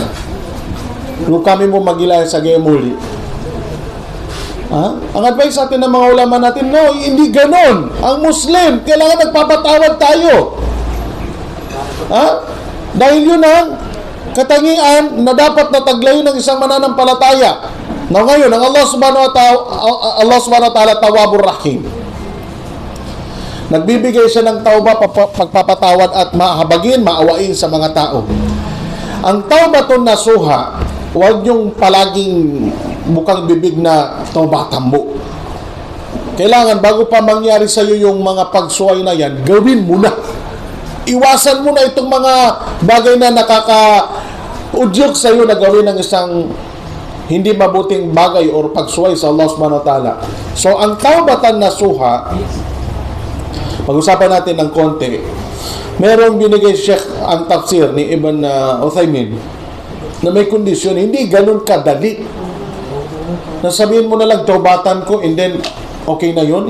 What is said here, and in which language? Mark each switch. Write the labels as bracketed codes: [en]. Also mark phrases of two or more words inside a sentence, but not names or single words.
[tl] Kung kami mo magilay sa muli. Ang advice sa atin ng mga ulama natin, no, hindi ganon. Ang Muslim, kailangan nagpapatawad tayo. Dahil yun ang katangian na dapat nataglayin ng isang mananampalataya. Na ngayon, ang [ar] الله سبحانه وتعالى تواب رحيم. [tl] Nagbibigay siya ng tawba, pagpapatawad at mahabagin, maawain sa mga tao. Ang [ar] توبة نصوحا, [tl] huwag yung palaging bukang bibig na tawbatan mo. Kailangan bago pa mangyari sa iyo yung mga pagsuway na yan, gawin mo na. Iwasan mo na itong mga bagay na nakaka-udyok sa iyo na gawin ng isang hindi mabuting bagay o pagsuway sa [ar] الله سبحانه وتعالى. [tl] So, ang [ar] توبة نصوحا, [tl] pag-usapan natin ng konti, merong binigay Sheikh ang tafsir ni Ibn Uthaymin na may kondisyon, hindi ganun kadali. Nasabihin mo na lang, taubatan ko, [en] and then, [tl] okay na yun.